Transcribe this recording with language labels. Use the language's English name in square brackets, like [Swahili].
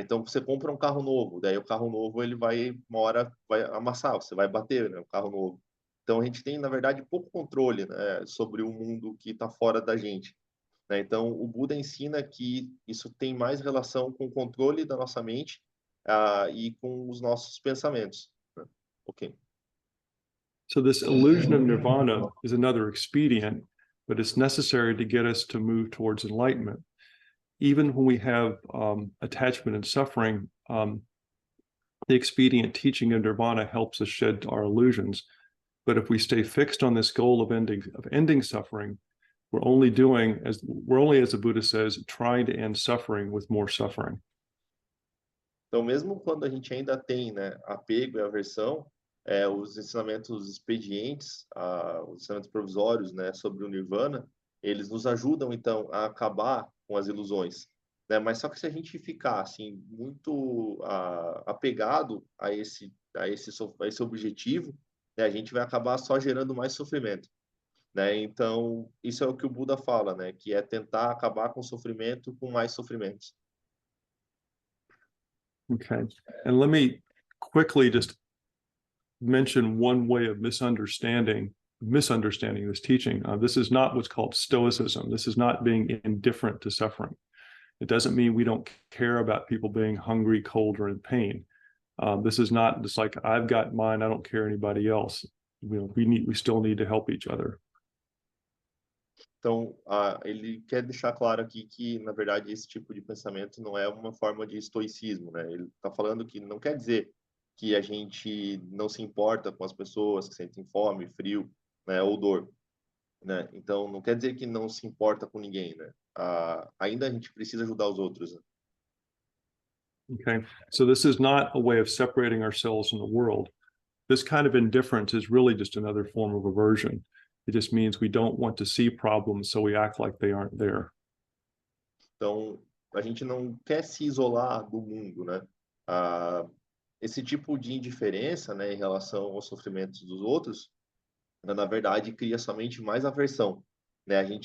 [Portuguese] Então você compra um carro novo, daí o carro novo ele vai uma hora vai amassar, você vai bater, né? O carro novo. Então a gente tem na verdade pouco controle, né, sobre o mundo que está fora da gente, né? Então o Buda ensina que isso tem mais relação com o controle da nossa mente e com os nossos pensamentos, né? Ok. [English] So this illusion of nirvana is another expedient, but it's necessary to get us to move towards enlightenment. Even when we have attachment and suffering, the expedient teaching of nirvana helps us shed our illusions. But if we stay fixed on this goal of ending suffering, we're only, as the Buddha says, trying to end suffering with more suffering. [Portuguese] Então, mesmo quando a gente ainda tem, né, apego e aversão, os ensinamentos expedientes, os ensinamentos provisórios, né, sobre o Nirvana, eles nos ajudam, então, a acabar com as ilusões, né? Mas só que se a gente ficar, assim, muito apegado a esse objetivo, né, a gente vai acabar só gerando mais sofrimento, né? Então, isso é o que o Buda fala, né, que é tentar acabar com o sofrimento com mais sofrimentos. Okay. [English] And let me quickly just mention one way of misunderstanding this teaching. This is not what's called stoicism. This is not being indifferent to suffering. It doesn't mean we don't care about people being hungry, cold, or in pain. This is not just like I've got mine, I don't care anybody else. We still need to help each other. [Portuguese] Então, ele quer deixar claro aqui que, na verdade, esse tipo de pensamento não é uma forma de estoicismo, né? Ele está falando que não quer dizer que a gente não se importa com as pessoas que sentem fome, frio, né, ou dor, né? Então, não quer dizer que não se importa com ninguém, né? Ainda a gente precisa ajudar os outros, né? [English] Okay, so this is not a way of separating ourselves from the world. This kind of indifference is really just another form of aversion. It just means we don't want to see problems, so we act like they aren't there. [Portuguese] Então, a gente não quer se isolar do mundo, né? Esse tipo de indiferença, né, em relação aos sofrimentos dos outros, na verdade, cria somente mais aversão, né?